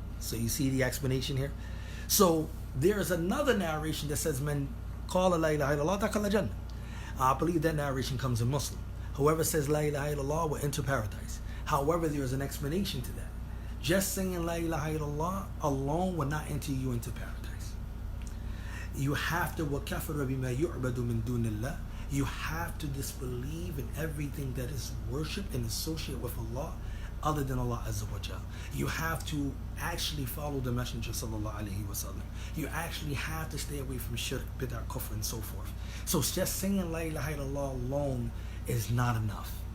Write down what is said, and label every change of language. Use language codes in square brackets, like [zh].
[en] So you see the explanation here? So there is another narration that says, Man qala la ilaha illallah dakhala jannah. I believe that narration comes in Muslim. Whoever says La ilaha illallah will enter paradise. However, there is an explanation to that. Just saying La ilaha illallah alone will not enter you into paradise. You have to [ar] وَكَفَرَ بِمَا يُعْبَدُ مِن دُونِ اللَّهِ. [en] You have to disbelieve in everything that is worshipped and associated with Allah other than Allah Azza wa Jal. You have to actually follow the Messenger sallallahu alaihi wasallam. You actually have to stay away from shirk, bid'ah, kufr, and so forth. So just saying la ilaha illallah alone is not enough.